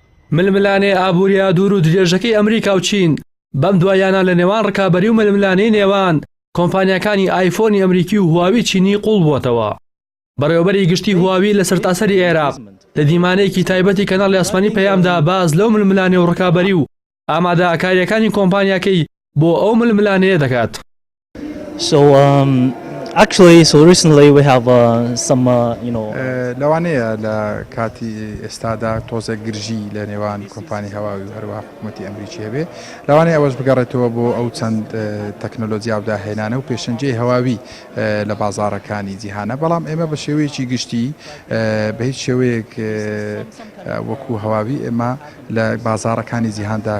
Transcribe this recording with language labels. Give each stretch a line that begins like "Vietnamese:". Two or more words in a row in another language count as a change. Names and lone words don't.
Central Kurdish: ململانێ ئابووریا دوور و درێژەکەی ئەمریکا و چین بەم دوایانە لە نێوان ڕکابەری و ململانەی نێوان کۆمپانیەکانی ئایفۆنی ئەمریکی و هواوی چینی قوڵ بووەتەوە. بەڕێوەبەری گشتی هواوی لە سەرتاسەری عێراق لە دیمانەیەکی تایبەتی کەناڵی ئاسمانی پەیامدا باز لەو ململانێ و ڕکابەری و ئامادەکاریەکانی کۆمپانیاکەی بۆ ئەو ململانەیە دەکات.
English: Actually, so recently we have some,
Central Kurdish: لەوانەیە لە کاتی ئێستادا تۆزە گرژی لە نێوان کۆمپانی هەواوی و هەروەها حکوومەتی ئەمریکی هەبێ، لەوانەیە ئەوەش بگەڕێتەوە بۆ ئەو چەند تەکنۆلۆجیا و داهێنانە و پێشەنجەی هەواوی لە بازاڕەکانی جیهانە، بەڵام ئێمە بە شێوەیەکی گشتی بە هیچ شێوەیەک وەکو هەواوی ئێمە لە بازاڕەکانی جیهاندا